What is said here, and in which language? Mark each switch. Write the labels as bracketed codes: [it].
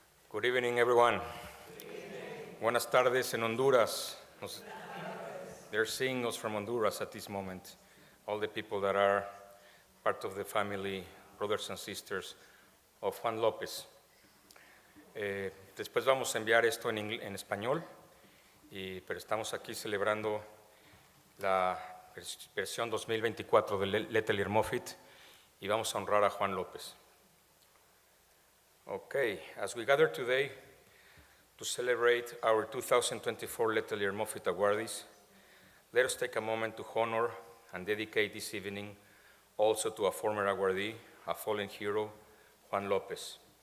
[en] Good evening, everyone. [es] Buenas tardes en Honduras. [en] They're seeing us from Honduras at this moment. All the people that are part of the family, brothers and sisters of Juan López. [es] Después vamos a enviar esto en español, pero estamos aquí celebrando la versión 2024 de Letelier Moffitt y vamos a honrar a Juan López. [en] Okay, as we gather today to celebrate our 2024 Letelier Moffitt Awardees, let us take a moment to honor and dedicate this evening also to a former awardee, a fallen hero, Juan López.